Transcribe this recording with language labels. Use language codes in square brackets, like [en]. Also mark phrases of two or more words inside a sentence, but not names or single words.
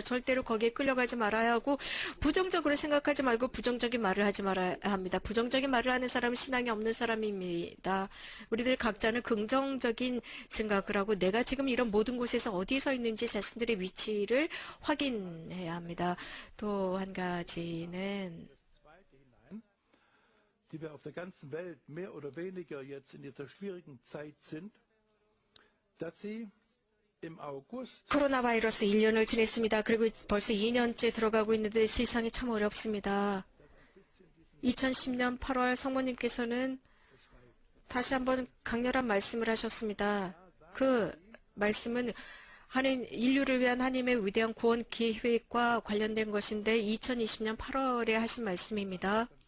[ko] 절대로 거기에 끌려가지 말아야 하고 부정적으로 생각하지 말고 부정적인 말을 하지 말아야 합니다. 부정적인 말을 하는 사람은 신앙이 없는 사람입니다. 우리들 각자는 긍정적인 생각을 하고 내가 지금 이런 모든 곳에서 어디에 서 있는지 자신들의 위치를 확인해야 합니다. 또 한 가지는 [de] die wir auf der ganzen Welt mehr oder weniger jetzt in dieser schwierigen Zeit sind, dass sie im August [ko] 코로나 바이러스 1년을 지냈습니다. 그리고 벌써 2년째 들어가고 있는데 세상이 참 어렵습니다. 2010년 8월 성모님께서는 다시 한번 강렬한 말씀을 하셨습니다. 그 말씀은 인류를 위한 하나님의 위대한 구원 계획과 관련된 것인데 2020년 8월에 하신 말씀입니다.